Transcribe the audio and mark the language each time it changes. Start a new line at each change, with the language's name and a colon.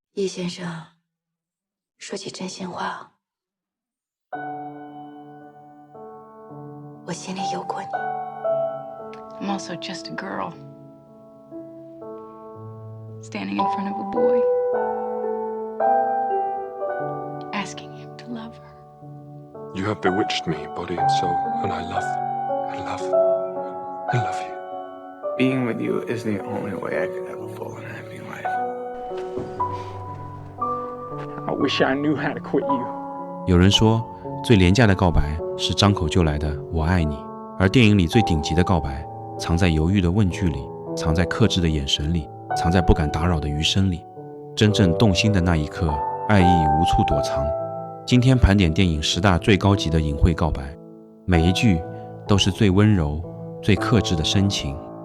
Chinese: 易先生，说句真心话，我心里有过你。
English: I'm also just a girl, standing in front of a boy, asking him to love her. You have bewitched me, body and soul, and I love, and love, and love you. Being with you is the only way I could ever fall in a happy life. I wish I knew how to quit you.
Chinese: 有人说，最廉价的告白是张口就来的"我爱你"，而电影里最顶级的告白，藏在犹豫的问句里，藏在克制的眼神里，藏在不敢打扰的余声里。真正动心的那一刻，爱意无处躲藏。今天盘点电影10大最高级的隐晦告白，每一句都是最温柔、最克制的深情。